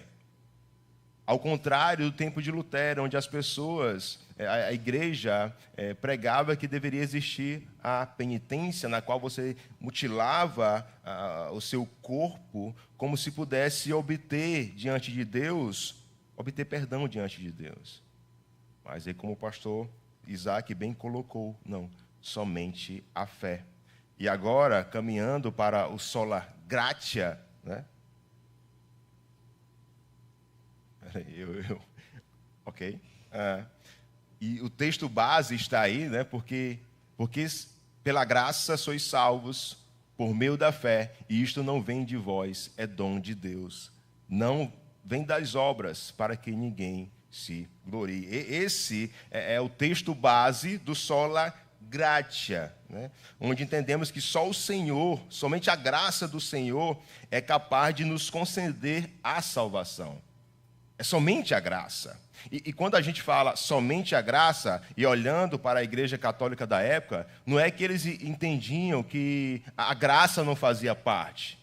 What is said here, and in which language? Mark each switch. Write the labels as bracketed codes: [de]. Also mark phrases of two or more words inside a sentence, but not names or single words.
[pt] Ao contrário do tempo de Lutero, onde as pessoas, a igreja pregava que deveria existir a penitência, na qual você mutilava o seu corpo, como se pudesse obter diante de Deus, obter perdão diante de Deus. Mas aí, como o pastor Isaac bem colocou, não, somente a fé. E agora, caminhando para o [la] sola gratia, [pt] né? Ok. E o texto base está aí, né? Porque pela graça sois salvos por meio da fé, e isto não vem de vós, é dom de Deus. Não vem das obras, para que ninguém se glorie. Esse é o texto base do [la] sola gratia, [pt] né? Onde entendemos que só o Senhor, somente a graça do Senhor é capaz de nos conceder a salvação. É somente a graça. E quando a gente fala somente a graça, e olhando para a igreja católica da época, não é que eles entendiam que a graça não fazia parte.